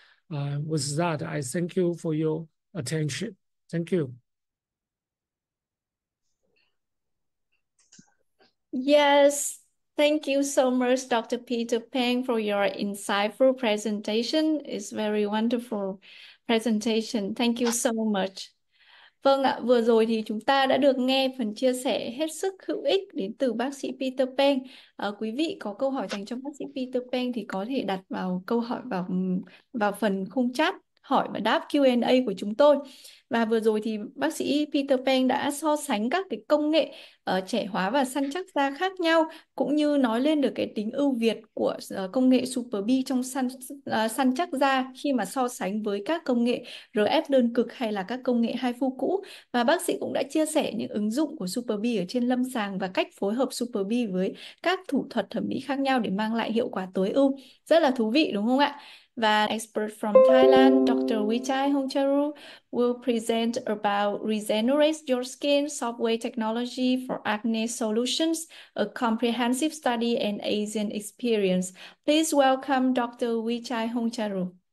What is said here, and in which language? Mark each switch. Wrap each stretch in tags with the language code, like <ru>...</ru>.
<en>With that, I thank you for your attention. Thank you. Yes, thank you so much, Dr. Peter Peng, for your insightful presentation. It's very wonderful presentation. Thank you so much.</en> <vi>Vâng ạ, vừa rồi thì chúng ta đã được nghe phần chia sẻ hết sức hữu ích đến từ bác sĩ Peter Peng. Quý vị có câu hỏi dành cho bác sĩ Peter Peng thì có thể đặt vào câu hỏi vào phần khung chat, hỏi và đáp Q&A của chúng tôi. Và vừa rồi thì bác sĩ Peter Peng đã so sánh các cái công nghệ trẻ hóa và săn chắc da khác nhau, cũng như nói lên được cái tính ưu việt của công nghệ SuperB trong săn chắc da khi mà so sánh với các công nghệ RF đơn cực hay là các công nghệ hai phu cũ. Và bác sĩ cũng đã chia sẻ những ứng dụng của SuperB ở trên lâm sàng và cách phối hợp SuperB với các thủ thuật thẩm mỹ khác nhau để mang lại hiệu quả tối ưu. Rất là thú vị đúng không ạ?</vi> <en>Và expert from Thailand, Dr. Wichai Hongcharu will present about Regenerate Your Skin Software Technology for Acne Solutions, a comprehensive study and Asian experience. Please welcome Dr. Wichai Hongcharu.</en>